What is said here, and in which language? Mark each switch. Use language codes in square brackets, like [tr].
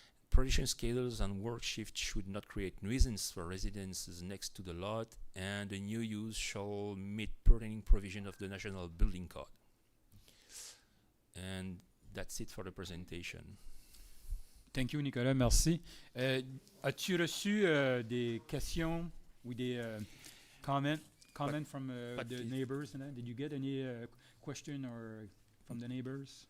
[en] Production schedules and work shifts should not create nuisance for residences next to the lot, and the new use shall meet pertaining provision of the National Building Code. And that's it for the presentation. Thank you, Nicolas. [fr] Merci. As-tu reçu des questions ou des [en] comment from the neighbors? Did you get any question or from the neighbors?